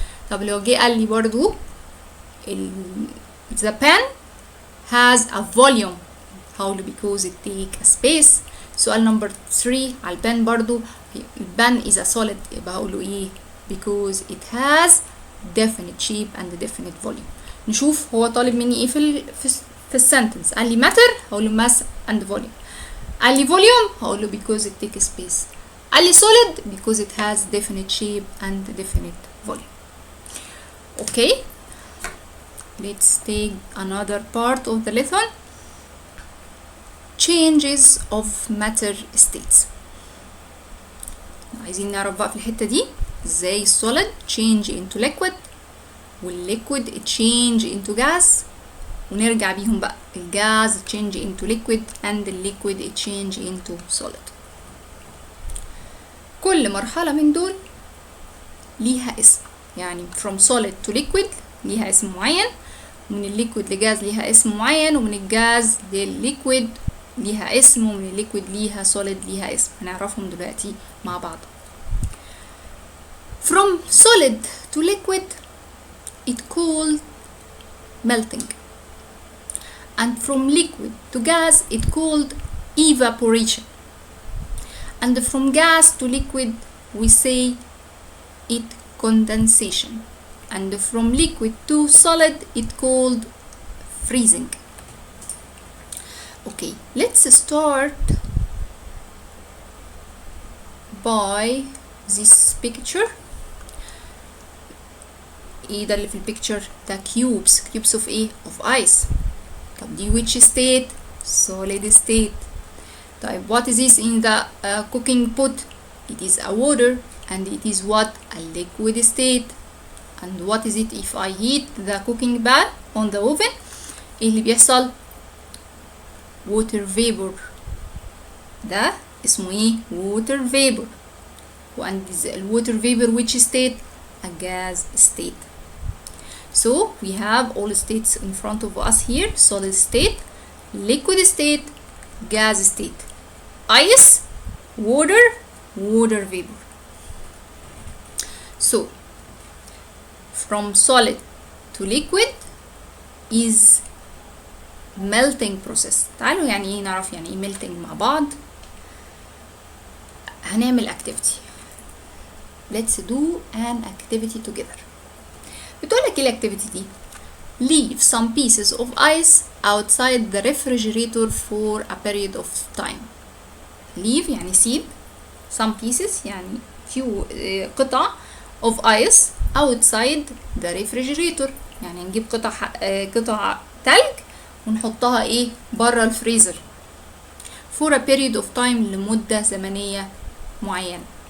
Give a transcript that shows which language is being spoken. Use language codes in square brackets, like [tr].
[ar] طب لو جه قال لي برضو [en] the pen has a volume [ar] هقوله [en] because it take a space. [ar] سؤال نمبر 3 على البن برضو البن [en] is a solid [ar] يبقى هقوله ايه؟ [en] because it has definite shape and definite volume. [ar] نشوف هو طالب مني ايه في السنتنس. قال لي [en] matter [ar] هقوله [en] mass and volume. قال لي volume هقوله because it take space. [ar] قال لي [en] solid because it has definite shape and definite volume. Okay, let's take another part of the lesson. Changes of matter states. [ar] عايزين نعرف بقى في الحتة دي ازاي السوليد [en] change into liquid والliquid change into gas [ar] ونرجع بيهم بقى الجاز [en] change into liquid and liquid change into solid. [ar] كل مرحلة من دول ليها اسم، يعني [en] from solid to liquid [ar] ليها اسم معين، ومن الليكويد لجاز ليها اسم معين، ومن الجاز للليكويد ليها اسم، ومن الليكويد ليها solid ليها اسم. هنعرفهم دلوقتي مع بعض. [en] From solid to liquid it called melting, and from liquid to gas it called evaporation, and from gas to liquid we say it condensation, and from liquid to solid it called freezing. Okay, let's start by this picture. [ar] ايه ده اللي في البيكتشر ده؟ [en] cubes of [ar] ايه؟ [en] of ice. [ar] طب دي [en] which state؟ solid state. طيب what is this in the cooking pot? it is a water, and it is what? a liquid state. and what is it if I heat the cooking pan on the oven? [ar] ايه اللي بيحصل؟ [en] water vapor. [ar] ده اسمه ايه؟ [en] water vapor. and water vapor which state? a gas state. So we have all states in front of us here: solid state, liquid state, gas state, ice, water vapor. So from solid to liquid is melting process. [ar] تعالوا يعني ايه نعرف يعني ايه melting مع بعض. [en] هنعمل activity. Let's do an activity together. [ar] بتقولك ايه الاكتيفيتي دي؟ [en] leave some pieces of ice outside the refrigerator for a period of time. [ar] leave يعني سيب، [en] some pieces [ar] يعني few قطع [en] of ice outside the refrigerator، [ar] يعني نجيب قطع تلج ونحطها ايه؟ برا الفريزر [en] for a period of time [ar] لمدة زمنية معينة.